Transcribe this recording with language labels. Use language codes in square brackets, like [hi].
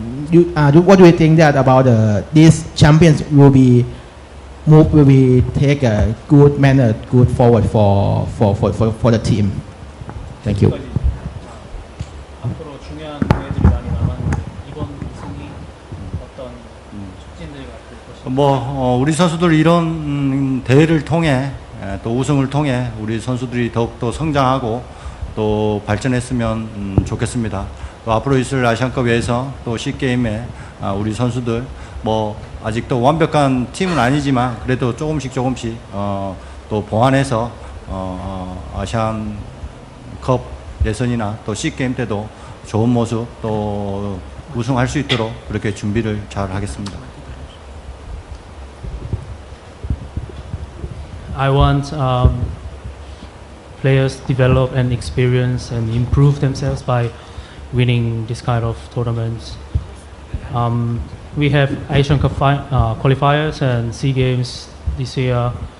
[en] What do you think that about these champions will be take a good manner, good forward for the team? Thank you. [ko] 앞으로 중요한 대회들이 많이 남았는데 이번 우승이 어떤 촉진들이 될 것인가? 우리 선수들 이런 대회를 통해 또 우승을 통해 우리 선수들이 더욱더 성장하고 또 발전했으면 좋겠습니다. 또 앞으로 있을 아시안컵에서 또 C게임에 우리 선수들 아직도 완벽한 팀은 아니지만 그래도 조금씩 또 보완해서 아시안컵 예선이나 또 C게임 때도 좋은 모습 또 우승할 수 있도록 그렇게 준비를 잘 하겠습니다. [en] I want players develop and experience and improve themselves by winning this kind of tournaments. We have Asian Cup qualifiers and SEA Games this year.